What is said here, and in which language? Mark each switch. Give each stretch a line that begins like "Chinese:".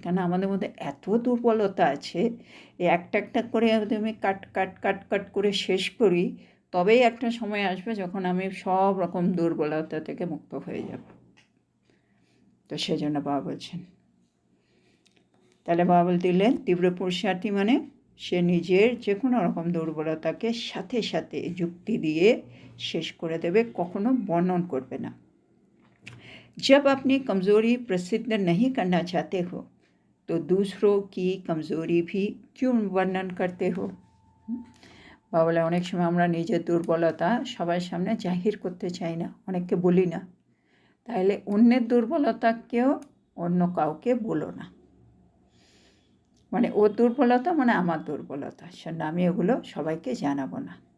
Bangla: কেন আমাদের মধ্যে এত দুর্বলতা আছে, এই একটা একটা করে আমি কাট কাট কাট কাট করে শেষ করি, তবেই একটা সময় আসবে যখন আমি সব রকম দুর্বলতা থেকে মুক্ত হয়ে যাব। তো সেজন্য বাবা বলছেন, তাহলে বাবা দিলেন তীব্র পুরুষার্থী মানে সে নিজের যে কোনো রকম দুর্বলতাকে সাথে সাথে যুক্তি দিয়ে শেষ করে দেবে, কখনো বর্ণন করবে না।
Hindi: जब अपनी कमज़ोरी प्रसिद्ध नहीं करना चाहते हो तो दूसरों की कमज़ोरी भी क्यों वर्णन करते हो।
Bangla: বাবা বলে অনেক সময় আমরা নিজের দুর্বলতা সবার সামনে জাহির করতে চাই না, অনেককে বলি না, তাহলে অন্যের দুর্বলতাকেও অন্য কাউকে বলো না। মানে ওর দুর্বলতা মানে আমার দুর্বলতা, সেজন্য আমি ওগুলো সবাইকে জানাবো না।